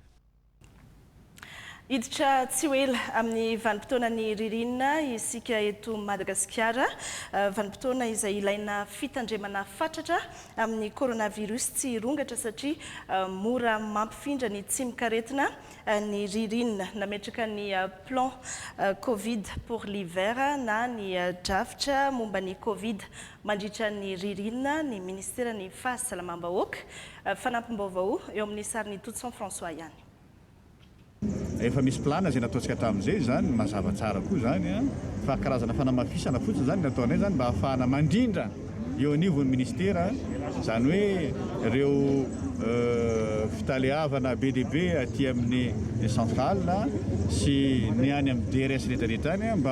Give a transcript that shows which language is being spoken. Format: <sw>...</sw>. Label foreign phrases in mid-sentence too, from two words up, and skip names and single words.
<mg>Hiditra tsy ho ela amin'ny vanim-potoanan'ny ririnina isika eto Madagasikara, vanim-potoana izay ilaina fitandremana fatratra amin'ny coronavirus tsy hirongatra satria mora mampifindra ny tsy mikaretina ny ririnina. Nametraka ny</mg> <fr>plan Covid pour l'hiver</fr> <mg>na ny drafitra momba ny Covid mandritra ny ririnina ny ministeran'ny fahasalamam-bahoaka. Fanampim-baovao eo amin'ny sarin'ny Totson François ihany. Efa misy plana zay nataontsika hatramin'izay zany mazava tsara koa zany fa karazana fanamafisana fotsiny zany nataonay zany mba ahafahana mandrindra eo anivon'ny ministera zany hoe ireo fitalehavana BDB aty amin'ny centrale sy ny any amin'ny DRS rehetrarehetra any mba</mg>